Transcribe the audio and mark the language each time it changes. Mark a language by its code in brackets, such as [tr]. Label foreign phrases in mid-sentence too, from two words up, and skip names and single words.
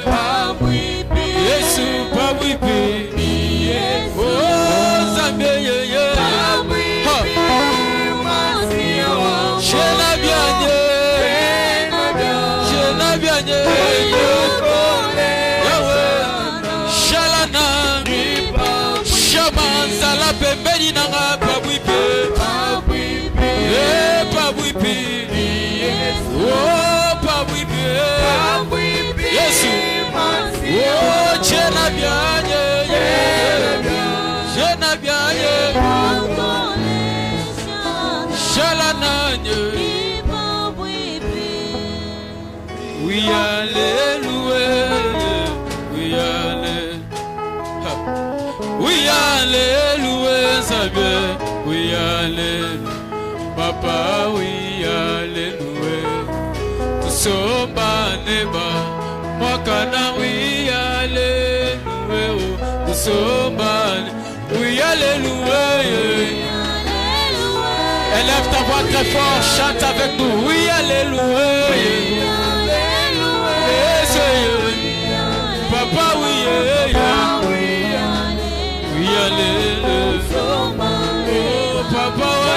[bem] Yesu pawipe oh Zambeye pembeni nanga pabuipe pabuipe oh pabuipe Yesu oh chena bianye shalananye we hallelujah we hallelujah sabe we hallelujah papa we hallelujah tusomba neba mwakana we hallelujah tusomba we hallelujah. [fr] Élève ta voix très fort, chante avec nous [bem] we hallelujah papa we hallelujah oh papa